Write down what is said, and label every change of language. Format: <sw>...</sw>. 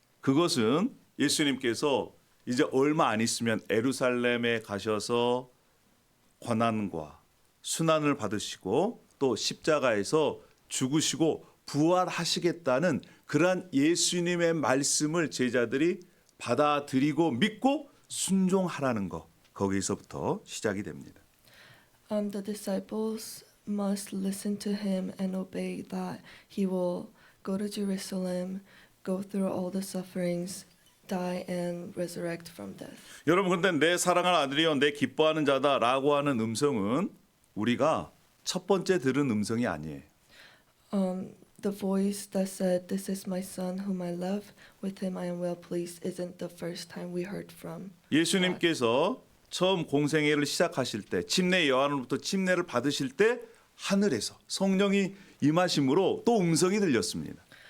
<ko>그것은 예수님께서 이제 얼마 안 있으면 예루살렘에 가셔서 고난과 순환을 받으시고 또 십자가에서 죽으시고 부활하시겠다는 그러한 예수님의 말씀을 제자들이 받아들이고 믿고 순종하라는 것 거기서부터 시작이 됩니다.</ko> <en>The disciples must listen to him and obey that he will go to Jerusalem, go through all the sufferings, die and resurrect from death.</en> <ko>여러분 그런데 내 사랑하는 아들이여 내 기뻐하는 자다라고 하는 음성은 우리가 첫 번째 들은 음성이 아니에요.</ko> <en>The voice that said, "This is my son whom I love, with him I am well pleased," isn't the first time we heard from.</en> <ko>예수님께서 처음 공생애를 시작하실 때 침례 요한으로부터 침례를 받으실 때 하늘에서 성령이 임하심으로 또 음성이 들렸습니다.</ko>